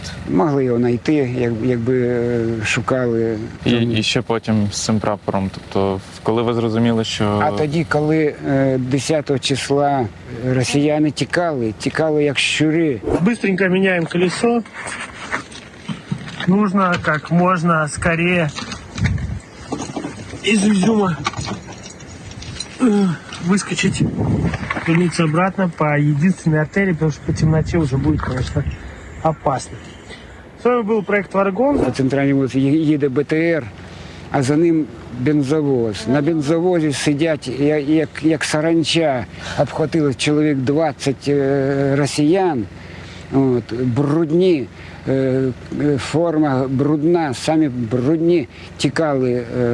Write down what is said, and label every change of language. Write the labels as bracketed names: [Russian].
[Ukrainian] Могли його знайти, якби шукали. І ще потім з цим прапором, тобто, коли ви зрозуміли, що... А тоді, коли 10 числа росіяни тікали як щури. Быстренько міняємо колесо. [Russian] Нужно как можно скорее из Изюма выскочить, вернуться обратно по единственной артерии, потому что по темноте уже будет, конечно, опасно. С вами был проект «Варгон». [Ukrainian] По центральній вулиці їде БТР, а за ним бензовоз. На бензовозі сидять, як саранча, обхватили чоловік 20 росіян, брудні, форма брудна, самі брудні, тікали.